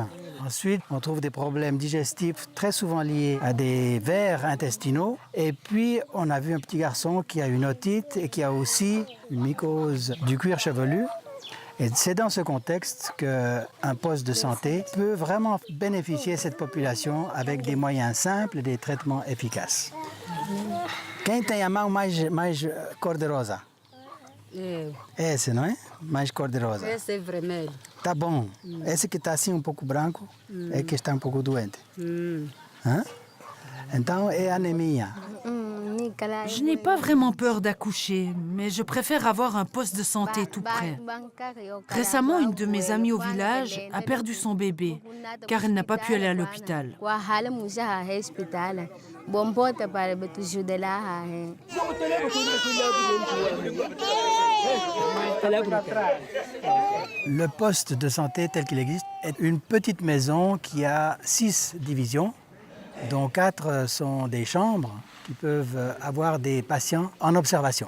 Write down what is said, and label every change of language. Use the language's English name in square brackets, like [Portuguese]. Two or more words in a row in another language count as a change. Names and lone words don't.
[French] Ensuite, on trouve des problèmes digestifs très souvent liés à des vers intestinaux. Et puis, on a vu un petit garçon qui a une otite et qui a aussi une mycose du cuir chevelu. Et c'est dans ce contexte qu'un poste de santé peut vraiment bénéficier cette population avec des moyens simples et des traitements efficaces. [Portuguese] Quem tem a mão mais cor-de-rosa? Esse, não é? Mais cor-de-rosa. Esse é vermelho. Tá bom. Esse que está assim um pouco branco é que está um pouco doente. Hã? Então é anemia. [French] Je n'ai pas vraiment peur d'accoucher, mais je préfère avoir un poste de santé tout près. Récemment, une de mes amies au village a perdu son bébé, car elle n'a pas pu aller à l'hôpital. Le poste de santé tel qu'il existe est une petite maison qui a 6 divisions, dont 4 sont des chambres qui peuvent avoir des patients en observation.